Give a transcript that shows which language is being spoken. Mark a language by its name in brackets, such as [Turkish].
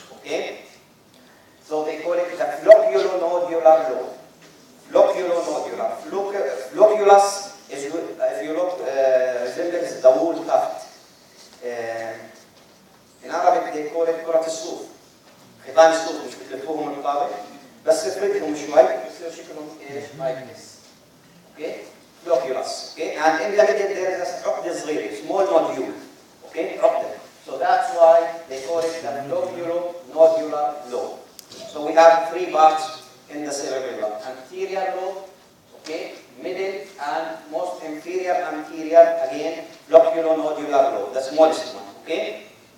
[English] Okay? So they call it the flocculonodular lobe. Flocculonodular. Flocculus is, if you look, resembles the wool tuft. In Arabic side they call it [Arabic] كرة الصوف. خيطان الصوف مش بتلفوهم الطابق بس تفردهم شوي يصير شكلهم ايش؟ [English] like this. Okay? Flocculus. Okay? And in the middle there is a [Arabic] عقدة صغيرة, [English] small nodule. [Arabic] Okay? عقدة. [English] So that's why they call it the flocculo-nodular lobe. So we have three parts in the cerebellum. Anterior lobe, okay, middle and most inferior anterior, again, flocculo-nodular lobe, the smallest one, okay?